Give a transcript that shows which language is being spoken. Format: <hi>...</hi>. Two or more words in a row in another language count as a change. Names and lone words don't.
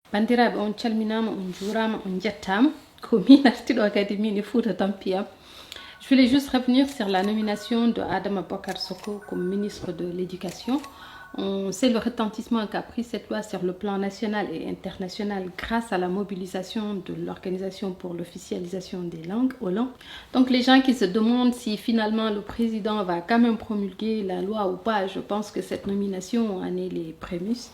<ff>Bandiraɓe on calminama, on juurama, on jettama. Ko min artiɗo kadi min e Fouta Tampiyam.</ff> <fr>Je voulais juste revenir sur la nomination de Adama Bocar Soko comme ministre de l'Éducation. On sait le retentissement qu'a pris cette loi sur le plan national et international grâce à la mobilisation de l'Organisation pour l'officialisation des langues, OLAN. Donc les gens qui se demandent si finalement le président va quand même promulguer la loi ou pas, je pense que cette nomination en est les prémices.</fr>